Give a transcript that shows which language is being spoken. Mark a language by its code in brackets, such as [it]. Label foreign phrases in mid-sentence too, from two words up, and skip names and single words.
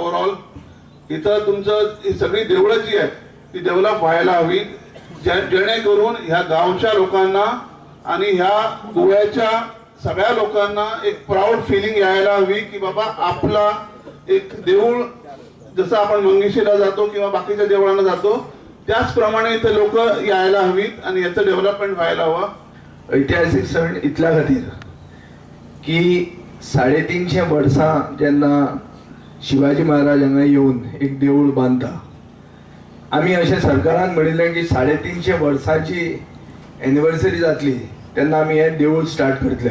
[mr] ओव्हरऑल इथं तुमचं ही सगळी देवळं जी आहेत ती डेव्हलप व्हायला हवी, जेणेकरून ह्या गावच्या लोकांना आणि ह्या गोव्याच्या सगळ्या लोकांना एक [en] proud feeling [mr] यायला हवी की बाबा आपला एक देऊळ, जसं आपण मंगेशीला जातो किंवा बाकीच्या देवळांना जातो त्याचप्रमाणे इथे लोक यायला हवीत आणि याचं डेव्हलपमेंट व्हायला हवं. [kok] ऐतिहासिक सण इतल्या खातीर की 350 वर्सां जेन्ना शिवाजी महाराज हांगा येवन एक देऊळ बांदता, आमी अशें सरकारान म्हणिल्लें की 350 वर्सांची एनिवर्सरी जातली तेन्ना आमी हें देऊळ स्टार्ट करतले.